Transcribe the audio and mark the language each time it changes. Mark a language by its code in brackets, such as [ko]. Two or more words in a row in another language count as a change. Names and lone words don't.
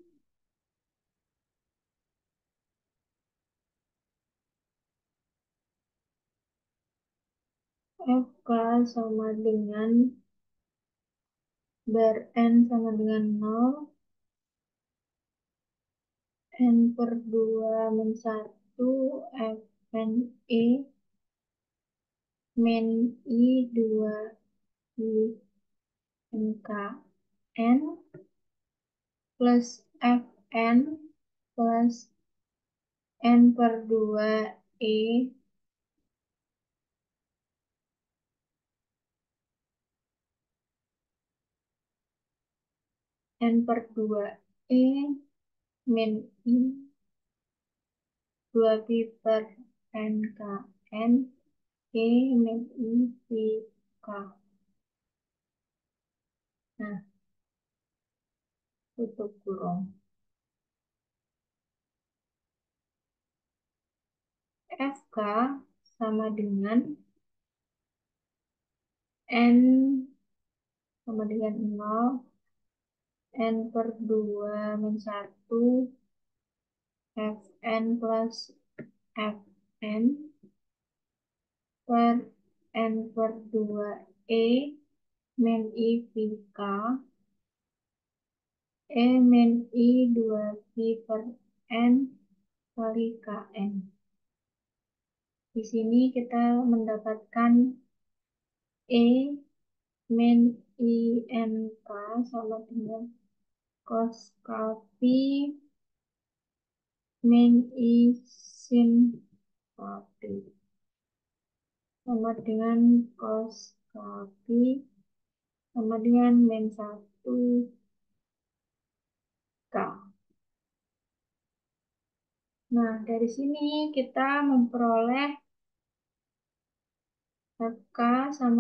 [id] FK sama dengan bar N sama dengan 0, N per 2 min 1, Fn E min I 2 I NKN plus Fn plus N per 2 E N per 2 E min I 2 pi per NKN E min I pi K. Nah, tutup kurung. FK sama dengan N sama dengan 0, N per 2 min 1, Fn plus Fn per N per 2 E min I pi K, E min I 2 pi per N kali Kn. Di sini kita mendapatkan E min I N K sama dengan cos K pi min I sin K pi sama dengan cos K pi sama dengan min 1 K. Nah, dari sini kita memperoleh FK sama